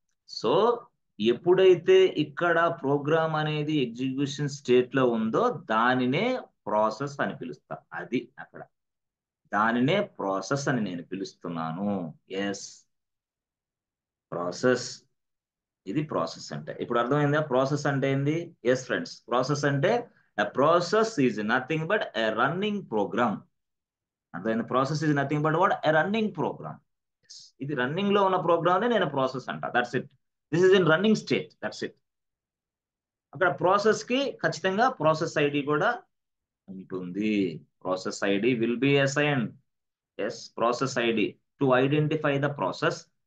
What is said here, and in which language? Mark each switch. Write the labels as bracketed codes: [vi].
[te] So ఎప్పుడైతే ఇక్కడ programme అనేది ఎగ్జిక్యూషన్ స్టేట్ లో ఉందో దానినే ప్రాసెస్ అని పిలుస్తా. అది అక్కడ, దానినే ప్రాసెస్ అని నేను పిలుస్తున్నాను. ఎస్ ప్రాసెస్ ఇది ప్రాసెస్ అంటే. ఇప్పుడు అర్థమైందా ప్రాసెస్ అంటే ఏంది? [en] Yes friends, process అంటే a process is nothing but a running program. [te] అర్థమైంది? [en] Process is nothing but what? A running program. Yes. [te] ఇది రన్నింగ్ లో ఉన్న ప్రోగ్రామ్ నేను ప్రాసెస్ అంట. [en] That's it. This is in running state. That's it. [te] అక్కడ process కి ఖచ్చితంగా ప్రాసెస్ ఐడి కూడా ఉంటుంది. [en] Process ID will be assigned. Yes, process ID to identify the process.